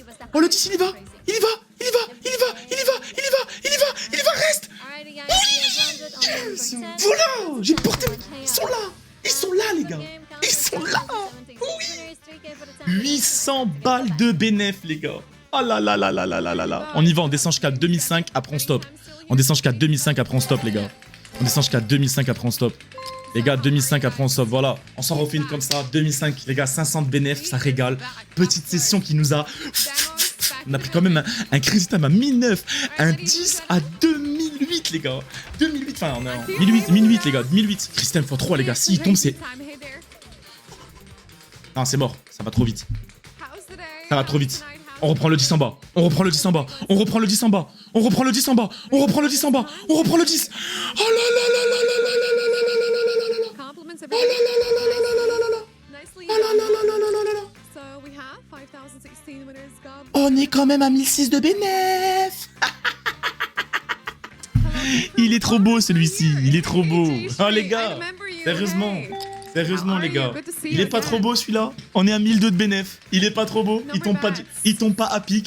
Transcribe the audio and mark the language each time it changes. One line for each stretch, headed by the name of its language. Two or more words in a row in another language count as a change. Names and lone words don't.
French: Oh, le 10, il y va. Il y va. Il y va. Il y va. Il y va. Il y va. Il y va. Il y va. Reste. Oui. Yes. Voilà. J'ai porté. Ils sont là. Ils sont là, les gars. Ils sont là. Oui. 800 balles de bénéf, les gars. Oh là là là là là là là là. On y va, on descend jusqu'à 2005, après on stop. On descend jusqu'à 2005, après on stop, les gars. On descend jusqu'à 2005, après on stop. Les gars, 2005, après on stop, voilà. On s'en refait une comme ça, 2005, les gars, 500 de bénéf, ça régale. Petite session qui nous a... On a pris quand même un Crazy Time à 1009, un 10 à 2008, les gars. 2008, enfin, on est en 1008, les gars, 1008. Crazy Time x3, les gars, s'il tombe, c'est... Non, c'est mort, ça va trop vite. Ça va trop vite. On reprend le 10 en bas. On reprend le 10 en bas. On reprend le 10 en bas. On reprend le 10 en bas. On reprend le 10 en bas. On reprend le 10. Oh là là là là là là là là là là là là là. Oh là là là là là là là là là. Oh là là là là là là là là. On est quand même à 1006 de bénéf. Il est trop beau celui-ci, il est trop beau. Oh les gars, sérieusement. Sérieusement les gars, il est pas trop beau celui-là. On est à 1002 de bénéf. Il est pas trop beau. Il tombe pas à pic.